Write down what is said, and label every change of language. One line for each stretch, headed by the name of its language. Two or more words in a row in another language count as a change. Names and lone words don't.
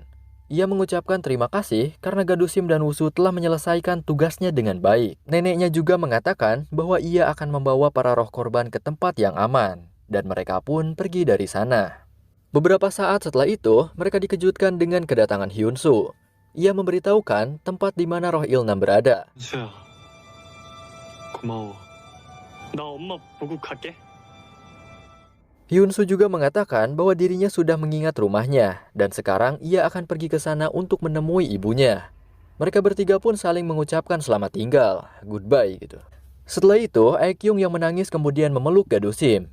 Indonesian: Ia mengucapkan terima kasih karena Gadusim dan Wusu telah menyelesaikan tugasnya dengan baik. Neneknya juga mengatakan bahwa ia akan membawa para roh korban ke tempat yang aman. Dan mereka pun pergi dari sana. Beberapa saat setelah itu, mereka dikejutkan dengan kedatangan Hyunsu. Ia memberitahukan tempat di mana roh Ilnam berada.
Korean: 수야, 고마워. 나 엄마 보고 갈게.
Indonesian: Hyunsu juga mengatakan bahwa dirinya sudah mengingat rumahnya dan sekarang ia akan pergi ke sana untuk menemui ibunya. Mereka bertiga pun saling mengucapkan selamat tinggal, goodbye gitu. Setelah itu, Aekyung yang menangis kemudian memeluk Gadusim.